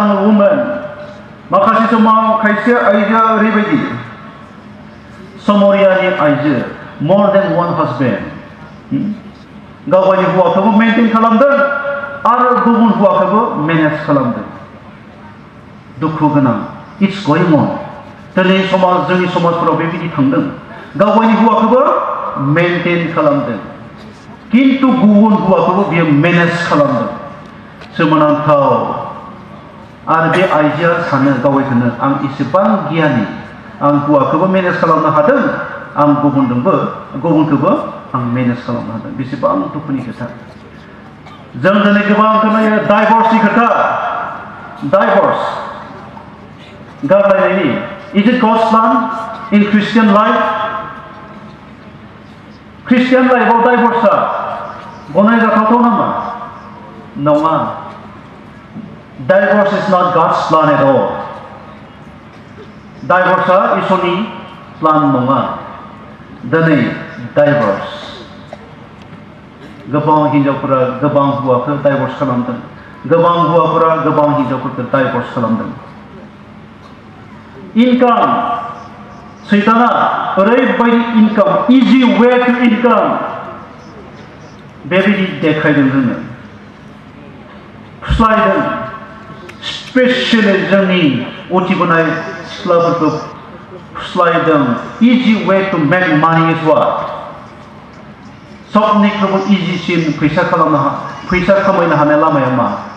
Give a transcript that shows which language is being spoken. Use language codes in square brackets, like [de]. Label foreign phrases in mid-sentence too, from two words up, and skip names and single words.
[brx] woman माखासे समाव खायसे आइजोआ ओरैबायदि समरियानि आइजो [en] more than one husband [brx] गावनि हौवाखौबो मेंटेन खालामदों आरो गुबुन हौवाखौबो मेनेज खालामदों दुखु गोनां [en] it's going on [brx] दिनै समाज जोंनि समाजफोराव बेबायदि थांदों गावनि हौवाखौबो मेंटेन खालामदों किन्तु गुबुन हौवाखौबो बियो मेनेज खालामदों सोमोनांथाव आरो बे आइजोआ सानो गावखौनो आं इसेबां गियानि आं हौवाखौबो मेनेज खालामनो हादों आं गुबुनखौबो आं मेनेज खालामनो हादों बेसेबां दुखुनि खोथा जों दिनै गोबां खोनायो डाइभर्सनि खोथा डाइभर्स गारलायनायनि [en] is it God's plan in Christian life [brx] ख्रिस्टियान लाइफआव डाइभर्सआ गनायजाथावथाव नामा नङा [en] Divorce is not God's plan at all. [brx] Divorce इसोरनि प्लान नङा दिनै divorce गोबां हिनजावफोरा गोबां हौवाखौ डाइभर्स खालामदों गोबां हौवाफोरा गोबां हिनजावफोरखौ डाइभर्स खालामदों इनकाम सैताना ओरैबायदि इनकाम [en] easy way to income [brx] बेबायदि देखायदों जोंनो फुस्लायदों स्पेशली जोंनि उथिबोनाय सिख्लाफोरखौ फुस्लायदों [en] easy way to make money is what [brx] सबनिख्रुइबो इजिसिन फैसा खामायनो हानाय लामाया मा